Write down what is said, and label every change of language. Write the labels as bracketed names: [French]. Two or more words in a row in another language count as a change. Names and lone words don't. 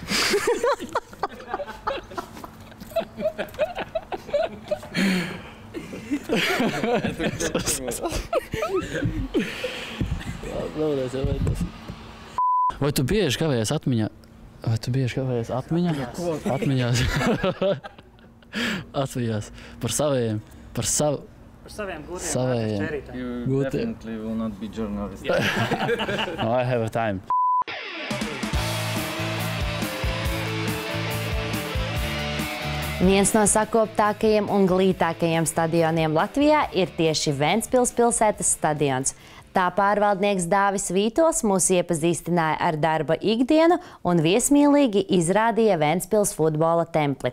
[Latvian] Vai tu bieži kavējies atmiņā? Atmiņās par saviem, Par saviem guriem. [English] You definitely will not be journalist. No, I have a time. [Latvian] Viens no sakoptākajiem un glītākajiem stadioniem Latvijā ir tieši Ventspils pilsētas stadions. Tā pārvaldnieks Dāvis Vītols mūs iepazīstināja ar darba ikdienu un viesmīlīgi izrādīja Ventspils futbola templi.